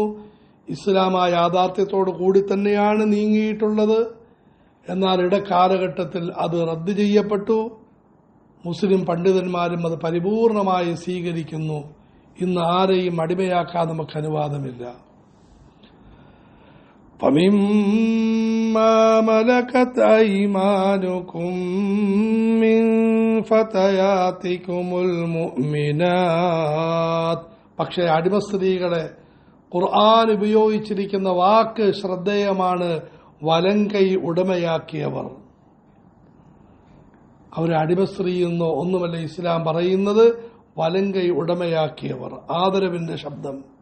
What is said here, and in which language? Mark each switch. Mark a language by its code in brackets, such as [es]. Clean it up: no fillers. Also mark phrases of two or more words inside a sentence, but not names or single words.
[ml] ഇസ്ലാം ആ യാഥാർത്ഥ്യത്തോടു കൂടി തന്നെയാണ് നീങ്ങിയിട്ടുള്ളത്. എന്നാൽ ഇടക്കാലഘട്ടത്തിൽ അത് റദ്ദ് ചെയ്യപ്പെട്ടു. മുസ്ലിം പണ്ഡിതന്മാരും അത് പരിപൂർണമായി സ്വീകരിക്കുന്നു. ഇന്ന് ആരെയും അടിമയാക്കാൻ നമുക്ക് അനുവാദമില്ല. [ar] فَمِمَّا مَلَكَتْ أَيْمَانُكُمْ مِنْ فَتَيَاتِكُمُ الْمُؤْمِنَاتِ [ml] പക്ഷേ അടിമസ്ത്രീകളെ ഖുർആൻ ഉപയോഗിച്ചിരിക്കുന്ന വാക്ക് ശ്രദ്ധേയമാണ്. വലങ്കൈ ഉടമയാക്കിയവർ. അവരെ അടിമസ്ത്രീ എന്നോ ഒന്നുമല്ല ഇസ്ലാം പറയുന്നത്, വലങ്കൈ ഉടമയാക്കിയവർ. ആദരവിന്റെ ശബ്ദം.